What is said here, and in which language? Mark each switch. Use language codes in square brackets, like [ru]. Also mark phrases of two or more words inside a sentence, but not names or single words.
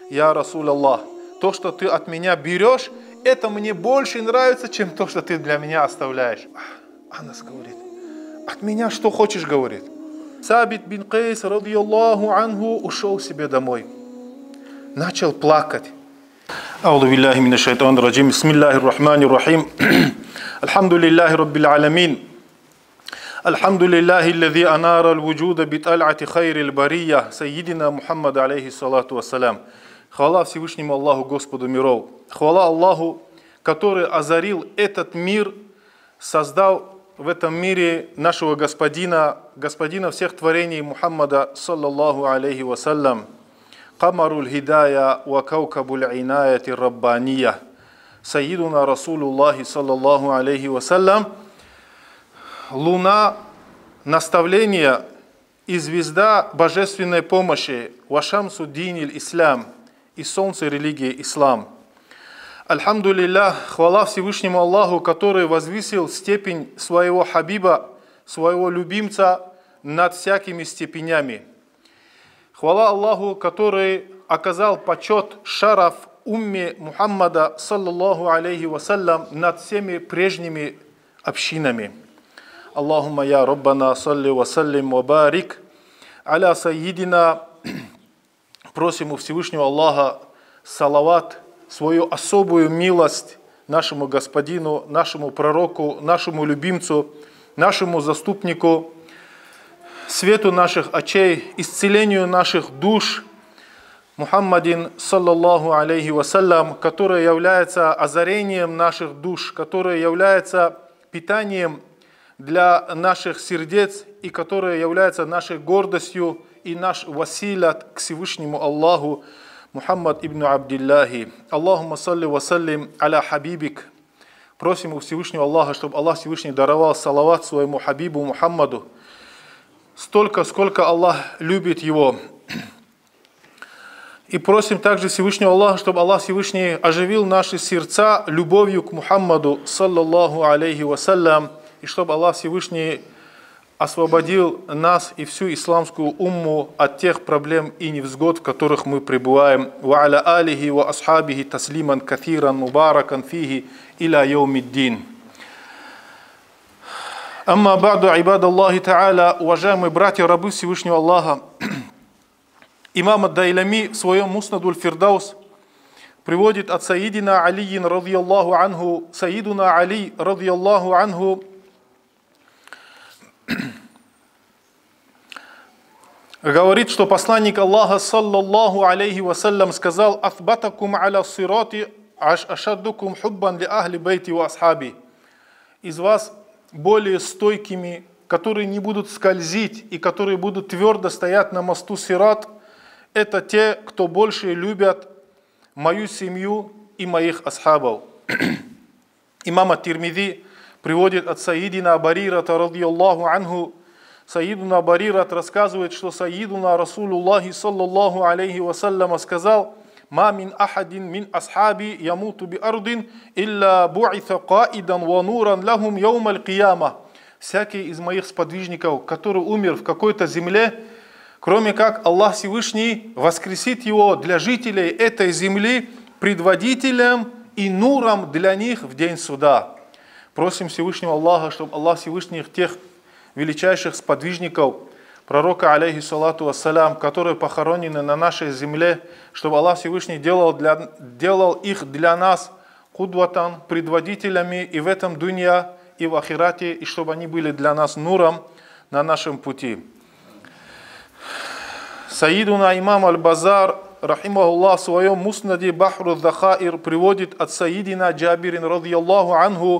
[ru] я Расул Аллах, то, что ты от меня берешь, это мне больше нравится, чем то, что ты для меня оставляешь. Анас говорит, от меня что хочешь, говорит. [ar] ثابت بن قيس، رضي الله عنه, [ru] ушел себе домой. Начал плакать. [ar] أعوذ بالله من الشيطان الرجيم بسم الله الرحمن الرحيم الحمد لله رب العالمين الحمد لله الذي أنار الوجود بطلعة خير البرية سيدنا محمد عليه الصلاة والسلام. [ru] Хвала Всевышнему Аллаху, Господу миров. Хвала Аллаху, который озарил этот мир, создал в этом мире нашего господина всех творений Мухаммада, [ar] صلى الله عليه وسلم. قمر الهداية وكوكب العناية الربانية. سيدنا رسول الله، صلى الله عليه وسلم. [ru] Луна наставления и звезда божественной помощи. [ar] وشمس دين الإسلام. [ru] И солнце религии ислам. Альхамдулиллах, хвала Всевышнему Аллаху, который возвысил степень своего хабиба, своего любимца над всякими степенями. Хвала Аллаху, который оказал почет шараф умме Мухаммада, [ar] صلى الله عليه وسلم, [ru] над всеми прежними общинами. [ar] اللهم يا ربنا صل وسلم وبارك على سيدنا. [ru] Просим у Всевышнего Аллаха салават, свою особую милость нашему господину, нашему пророку, нашему любимцу, нашему заступнику, свету наших очей, исцелению наших душ, [ar] محمدٍ، صلى الله عليه وسلم, [ru] который является озарением наших душ, который является питанием для наших сердец и который является нашей гордостью и наш василят к Всевышнему Аллаху, Мухаммад ибн Абдиллахи. [ar] اللهم صل وسلم على حبيبك. [ru] Просим у Всевышнего Аллаха, чтобы Аллах Всевышний даровал салават своему хабибу Мухаммаду. Столько, сколько Аллах любит его. И просим также Всевышнего Аллаха, чтобы Аллах Всевышний оживил наши сердца любовью к Мухаммаду, [ar] صلى الله عليه وسلم. [ru] И чтобы Аллах Всевышний освободил нас и всю исламскую умму от тех проблем и невзгод, в которых мы пребываем. [ar] وعلى آله وأصحابه تسليما كثيرا مباركا فيه إلى يوم الدين. أما بعد عباد الله تعالى, [ru] уважаемые братья, рабы Всевышнего Аллаха, имам ад-Дайлами в своем Муснадуль Фирдаус приводит от Саидина Алиин [ar] رضي الله عنه, [ru] Саидуна Али [ar] رضي الله عنه [ru] говорит, что посланник Аллаха, [ar] صلى الله عليه وسلم, [ru] сказал: [ar] «أثبتكم على الصراط أشدكم حبا لأهل بيتي وأصحابي». [ru] Из вас более стойкими, которые не будут скользить и которые будут твердо стоять на мосту сират, это те, кто больше любят мою семью и моих асхабов. Имам ат-Тирмизи приводит от Саидина Барирата [ar] رضي الله عنه. [ru] Саидуна Барират рассказывает, что Саидуна Расулуллахи [ar] صلى الله عليه وسلم [ru] сказал: [ar] «ما من أحد من أصحابي يموت بأرض إلا بعث قائدا ونورا لهم يوم القيامة». [ru] Всякий из моих сподвижников, который умер в какой-то земле, кроме как Аллах Всевышний воскресит его для жителей этой земли предводителем и нуром для них в день суда. Просим Всевышнего Аллаха, чтобы Аллах Всевышний тех величайших сподвижников пророка, [ar] عليه الصلاة والسلام, [ru] которые похоронены на нашей земле, чтобы Аллах Всевышний делал их для нас кудватан, предводителями и в этом дунья, и в ахирате, и чтобы они были для нас нуром на нашем пути. Саидуна имам аль-Базар, рахимахуллах, в своем муснаде Бахру Захаир приводит от Саидина Джабирин [ar] رضي الله عنه.